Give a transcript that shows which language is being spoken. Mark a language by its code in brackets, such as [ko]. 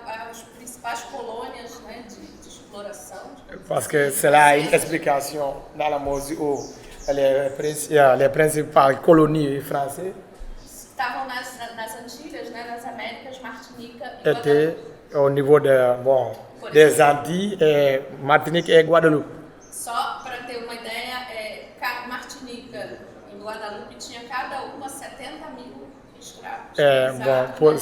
[pt] as principais colônias, né, de exploração. [fr] Parce que cela a une explication dans la mesure où les principales colonies françaises [pt] Estavam nas Antilhas, né, nas Américas, Martinica e [fr] étaient [pt] Guadalupe. [fr] au niveau des Antilles, et Martinique et Guadeloupe. [pt] Só para ter uma ideia, Martinica e Guadalupe tinha cada uma 70 mil escravos.